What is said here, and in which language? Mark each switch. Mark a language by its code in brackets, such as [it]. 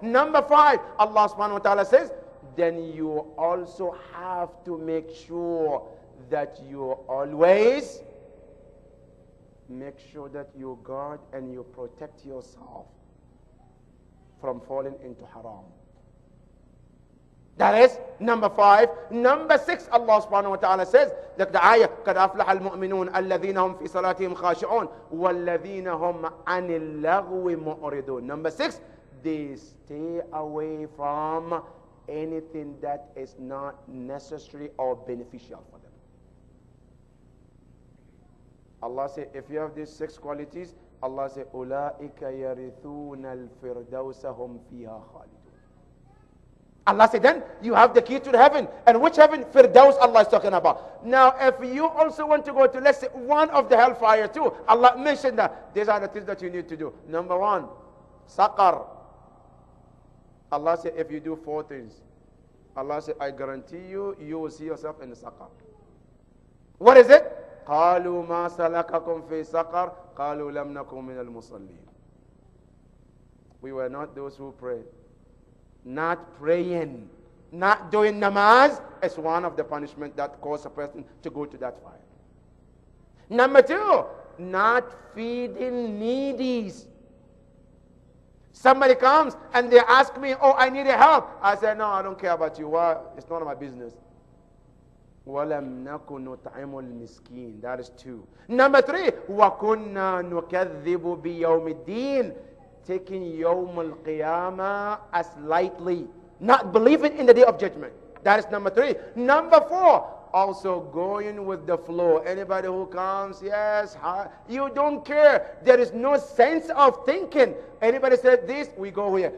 [en] Number 5, Allah subhanahu wa ta'ala says, then you also have to make sure that you always make sure that you guard and you protect yourself from falling into haram. That is number 5. Number 6, Allah subhanahu wa ta'ala says, like the ayah, [ar] قَدْ أَفْلَحَ الْمُؤْمِنُونَ الَّذِينَ هُمْ فِي صَلَاتِهِمْ خَاشِعُونَ وَالَّذِينَ هُمْ عَنِ اللَّغْوِ مُعْرِضُونَ. [en] Number 6, they stay away from anything that is not necessary or beneficial for them. Allah said, if you have these 6 qualities, Allah said, [ar] أُولَٰئِكَ يَرِثُونَ الْفِرْدَوْسَ هُمْ فِيهَا خَالِدُونَ. [en] Allah said, then you have the key to the heaven. And which heaven? Firdaus Allah is talking about. Now, if you also want to go to, let's say, one of the hellfire too, Allah mentioned that these are the things that you need to do. Number 1, Saqar. Allah said, if you do 4 things, Allah said, I guarantee you, you will see yourself in the Saqar. What is it? [ar] قالوا ما سلككم في سقر قالوا لم نكن من المصلين. [en] We were not those who pray. Not praying, not doing namaz is one of the punishment that cause a person to go to that fire. Number 2, not feeding needies. Somebody comes and they ask me, oh, I need a help. I said, no, I don't care about you. Why? It's none of my business. [ar] وَلَمْ نَكُنْ نُطْعِمُ الْمِسْكِينَ. [en] That is 2. Number 3, [ar] وَكُنَّا نُكَذِّبُ بِيَوْمِ الدِّينِ. [en] Taking Yawm al-Qiyamah as lightly. Not believing in the day of judgment. That is number 3. Number 4, also going with the flow. Anybody who comes, yes, you don't care. There is no sense of thinking. Anybody said this, we go here.